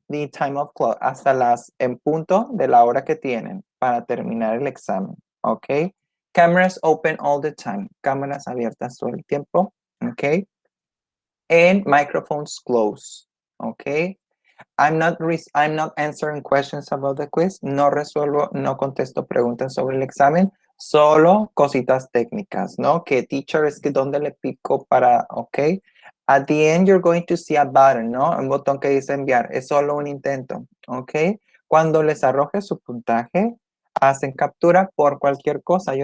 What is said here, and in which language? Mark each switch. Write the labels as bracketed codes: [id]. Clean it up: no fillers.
[en] the time of clock, [es] hasta las en punto de la hora que tienen para terminar el examen, ¿ok? [en] Cameras open all the time, [es] cámaras abiertas todo el tiempo, [en] ¿ok? And microphones closed, ¿ok? I'm not answering questions about the quiz. [es] No contesto preguntas sobre el examen, solo cositas técnicas, ¿no? Que teacher es que dónde le pico para, [en] ¿ok? At the end you're going to see a button, ¿no? [es] Un botón que dice enviar. Es solo un intento, ¿ok? Cuando les arroje su puntaje, hacen captura por cualquier cosa.